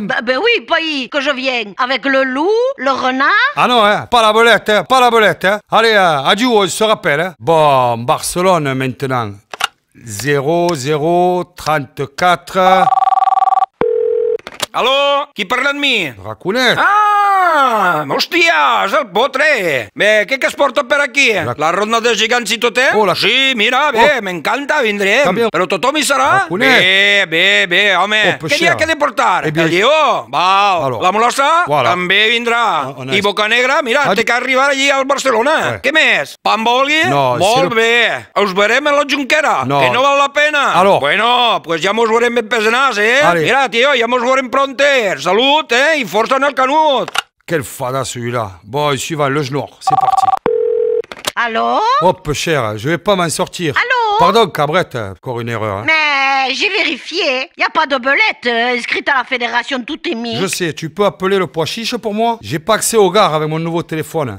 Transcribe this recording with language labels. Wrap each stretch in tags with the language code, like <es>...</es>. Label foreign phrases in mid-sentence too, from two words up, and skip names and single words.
<fr>Ben oui, pays, que je viens. Avec le loup, le renard. Ah non, hein, pas la belette, hein, pas la belette, hein. Allez, adieu, on se rappelle, hein. Bon, Barcelone maintenant. 00 34...</fr> <ca>Aló, qui parla amb mi? Raconet. Ah, hòstia, és el Potre. Bé, què es porta per aquí? La ronda dels gegants i tot, eh? Oh, Sí, mira, bé, m'encanta, vindrem. També. Però tothom hi serà? Raconet. Bé, home. Oh, pues Què n'hi ha sí. que de portar?</ca> <fr>Eh bien.</fr> <ca>El lleó? Val.</ca> <fr>Alors.</fr> <ca>La molossa?</ca> <fr>Voilà.</fr> <ca>També vindrà. On és. I Bocanegra? Mira, Ah, té que arribar allí al Barcelona.</ca> <fr>Ouais.</fr> <ca>Què més? Pamboli? No, Molt si bé. Us verem a la Junquera? No. Que no val la pena?</ca> <fr>Alors.</fr> <es>Bueno, pues</es> <ca>ja mos veurem ben pesenats, eh?</ca> <fr>Allez.</fr> <ca>Mira, tio, ja mos veurem pronter. Salut, eh? I força en el canut.</ca> <fr>Quel fada celui-là. Bon, suivant, le Genor, c'est parti. Allô? Oh, peu cher, je vais pas m'en sortir. Allô? Pardon, Cabrette, encore une erreur. Hein. Mais j'ai vérifié. Y a pas de belette inscrite à la fédération tout est mis. Je sais, tu peux appeler le pois chiche pour moi? J'ai pas accès aux gares avec mon nouveau téléphone.</fr>